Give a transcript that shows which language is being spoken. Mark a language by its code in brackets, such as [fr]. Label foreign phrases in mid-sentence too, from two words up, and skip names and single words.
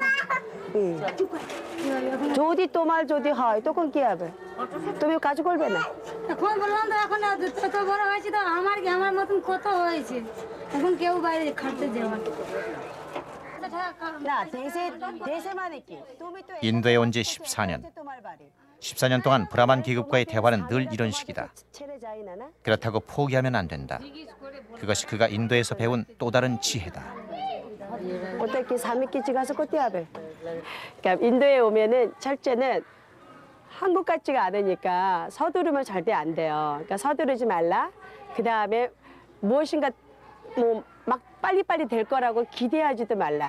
[bn] যদি তোমার যদি হয় তখন কি হবে তুমি কাজ করবে না এখন বললাম তো এখন তত বড় হয়েছে তো আমার মতন কত হয়েছে এখন কেউ বাইরে খাটতে যাওয়ার না দেশে দেশে মানে কি তুমি তো [ko] 인도에 온 지 14년. [bn] তোমার বাড়ি [ko] 14년 동안 브라만 계급과의 대화는 늘 이런 식이다. [bn] ছেড়ে যাই না না [ko] 그렇다고 포기하면 안 된다. 그것이 그가 인도에서 배운 또 다른 지혜다. 어떻게 삼익기지 가서 꽃띠 하বে 그러니까 인도에 오면은 첫째는 한국 같지가 않으니까 서두르면 절대 안 돼요. 그러니까 서두르지 말라. 그 다음에 무엇인가 뭐 막 빨리빨리 될 거라고 기대하지도 말라.